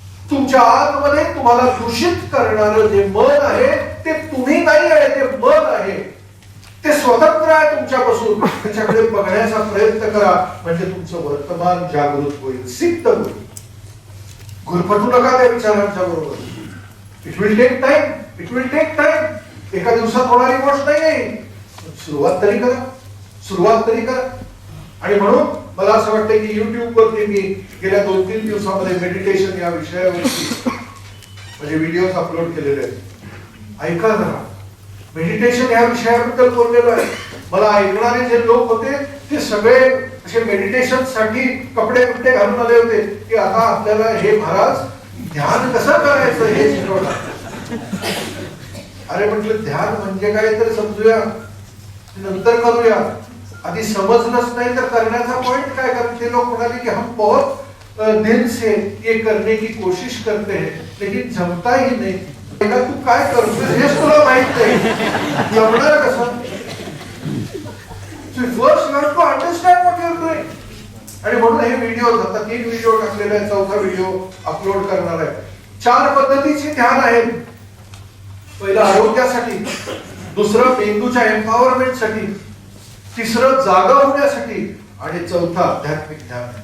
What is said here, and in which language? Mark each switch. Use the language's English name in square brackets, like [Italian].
[Marathi] तुमच्या आतमध्ये तुम्हाला दूषित करणारं जे मन आहे ते तुम्ही नाही आहे, ते मन आहे. ते स्वतंत्र आहे तुमच्यापासून. त्याच्याकडे बघण्याचा प्रयत्न करा, म्हणजे तुमचं वर्तमान जागृत होईल, सिद्ध होईल. गुरफटू नका त्या विचारांच्या बरोबर. [English] It will take time, it will take time. [Marathi] एका दिवसात होणारी गोष्ट नाही. सुरुवात तरी करा, सुरुवात तरी करा. आणि म्हणून मला असं वाटतं की युट्यूब वरती मी गेल्या 2-3 दिवसामध्ये मेडिटेशन या विषयावरती म्हणजे व्हिडिओज अपलोड केलेले आहेत. ऐका जरा, मेडिटेशन या विषयाबद्दल बोललेलो आहे. मला ऐकणारे जे लोक होते ते सगळे असे मेडिटेशन साठी कपडे घालून आले होते की आता आपल्याला हे महाराज ध्यान कसं करायचं हे शिकवणार. अरे म्हटलं ध्यान म्हणजे काय तर समजूया, नंतर करूया. आधी समजलंच नाही तर करण्याचा पॉइंट काय. कारण ते लोक म्हणाले की [Hindi] हम बहुत दिल से ये करने की कोशिश करते हैं लेकिन जमता ही नहीं. [Marathi] तू काय करतोय हेच तुला माहित नाही, जमणार कसं. [English] First you have to understand what you are doing. [Marathi] आणि म्हणून हे व्हिडिओ आता 3 व्हिडिओ टाकलेले आहेत, 4था व्हिडिओ अपलोड करणार आहे. 4 पद्धतीचे ध्यान आहेत. पहिलं आरोग्यासाठी, दुसरं मेंदूच्या एम्पॉवरमेंट साठी, तिसरं जागा होण्यासाठी आणि चौथा आध्यात्मिक ध्यान.